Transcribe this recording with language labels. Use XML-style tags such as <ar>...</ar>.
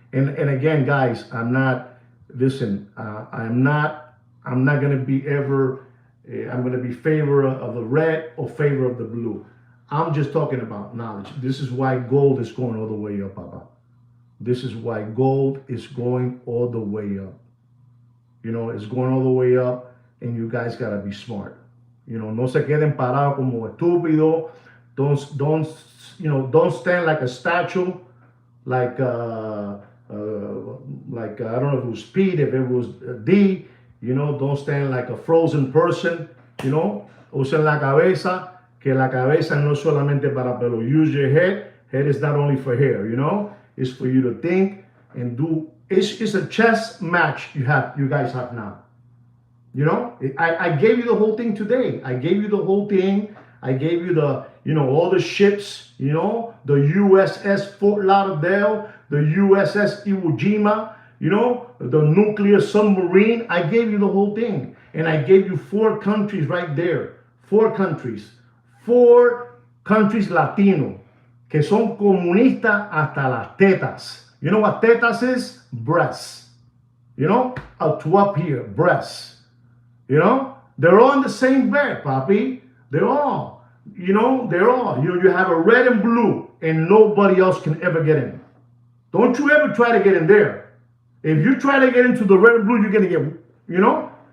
<en>And again, guys, I'm not, listen, I'm not going to be ever, I'm going to be favor of the red or favor of the blue. I'm just talking about knowledge. This is why gold is going all the way up, Papa. This is why gold is going all the way up. You know, it's going all the way up, and you guys gotta be smart. You know,</en> <es>no se queden parados como estúpido.</es> <en>Don't stand like a statue, like I don't know if it was Pete, if it was D. You know, don't stand like a frozen person. You know,</en> <es>usen la cabeza. Que la cabeza no solamente para pelo.</es> <en>Use your head. Head is not only for hair, you know. It's for you to think and do. It's a chess match you guys have now. You know, I gave you the whole thing today. I gave you the whole thing. I gave you the, you know, all the ships, you know, the USS Fort Lauderdale, the USS Iwo Jima, you know, the nuclear submarine. I gave you the whole thing. And I gave you 4 countries right there. 4 countries. 4 countries</en> <es>Latino que son comunistas hasta las tetas.</es> <en>You know what tetas is? Breasts. You know, to up here, breasts. You know, they're all in the same bed, papi. They're all, you know, they're all. You have a red and blue, and nobody else can ever get in. Don't you ever try to get in there. If you try to get into the red and blue, you're going to get, you know.</en>